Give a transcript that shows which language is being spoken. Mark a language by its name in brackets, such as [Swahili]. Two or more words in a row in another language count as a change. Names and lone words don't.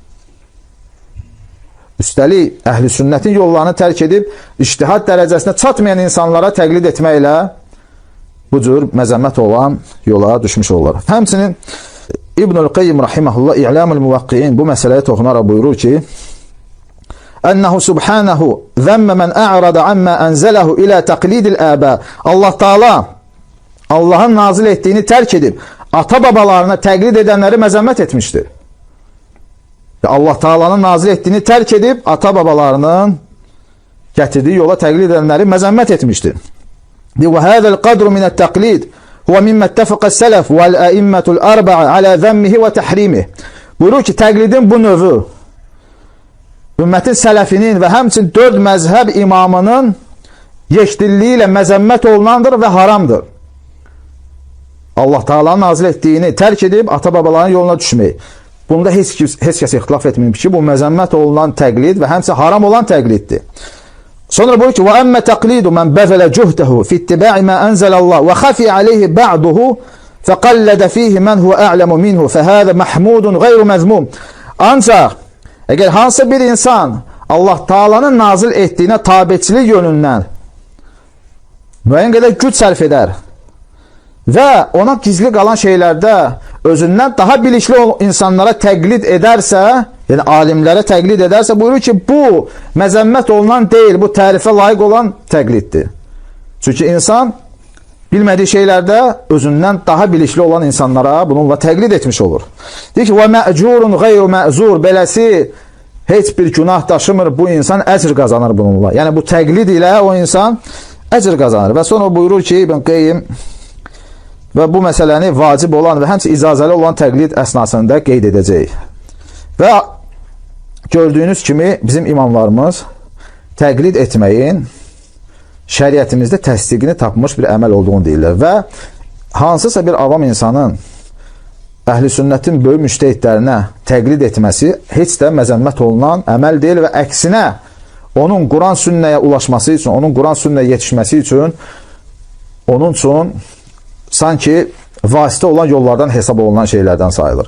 [Azerbaijani] Üstəlik, əhl-i sünnətin yollarını tərk edib, ictihad dərəcəsinə çatmayan insanlara təqlid etməklə bu cür məzəmmət olan yola düşmüş olurlar. Həmçinin İbnül Qayyim rahimehullah İ'lamul Muvaqqi'in bu məsələyə toxunaraq buyurur ki: [Arabic] "إنه سبحانه ذم من أعرض عما أنزله إلى تقليد الآباء." [Azerbaijani] Allah Taala Allahın nazil etdiyini tərk edib ata babalarına təqlid edənləri məzəmmət etmişdir. Allah Taala'nın nazil etdiyini tərk edib ata babalarının gətirdiyi yola təqlid edənləri məzəmmət etmişdir. [Arabic] وهذا القدر من التقليد هو مما اتفق السلف والأئمة الأربعة على ذمه وتحريمه. [Azerbaijani] Buyurur ki, təqlidin bu növü ümmətin sələfinin və həmçinin 4 məzhəb imamının yekdilliyi ilə məzəmmət olunandır və haramdır. Allah Taala'nın nazil etdiyini tərk edib ata babaların yoluna düşmək. Bunda heç kəs ixtilaf etməyib ki, bu məzəmmət olunan təqlid və həmçə haram olan təqliddir. Sonra buyur ki, [Arabic] وَأَمَّ تَقْلِيدُ مَنْ بَذَلَ جُهْدَهُ فِي اتِّبَاعِ مَا أَنْزَلَ اللَّهُ وَخَفِيَ عَلَيْهِ بَعْضُهُ فَقَلَّدَ فِيهِ مَنْ هُوَ أَعْلَمُ مِنْهُ فَهَذَا مَحْمُودٌ غَيْرُ مَذْمُومٌ. [Azerbaijani] Ancaq əgər hansı bir insan Allah Taala'nın nazil etdiyinə tabeçilik yönündən müəyyən qədər güc sərf edər və ona gizli qalan şeylərdə özündən daha bilikli insanlara təqlid edərsə, yəni alimlərə təqlid edərsə, buyurur ki, bu məzəmmət olunan deyil, bu tərifə layiq olan təqliddir. Çünki insan bilmədiyi şeylərdə özündən daha bilikli olan insanlara bununla təqlid etmiş olur. Deyir ki, [Arabic] وَمَأْجُورٌ غَيْرُ مَأْزُورٌ. [Azerbaijani] Beləsi heç bir günah daşımır, bu insan əcr qazanır bununla. Yəni bu təqlid ilə o insan əcr qazanır. Və sonra buyurur ki, İbn Qayyim və bu məsələni vacib olan və həmçə icazəli olan təqlid əsnasında qeyd edəcək. Və gördüyünüz kimi bizim imamlarımız təqlid etməyin şəriətimizdə təsdiqini tapmış bir əməl olduğunu deyirlər və hansısa bir avam insanın əhl-i sünnətin böyük müştəhidlərinə təqlid etməsi heç də məzəmmət olunan əməl deyil və əksinə onun Quran sünnəyə ulaşması üçün, onun Quran sünnəyə yetişməsi üçün onun üçün sanki vasitə olan yollardan hesab olunan şeylərdən sayılır.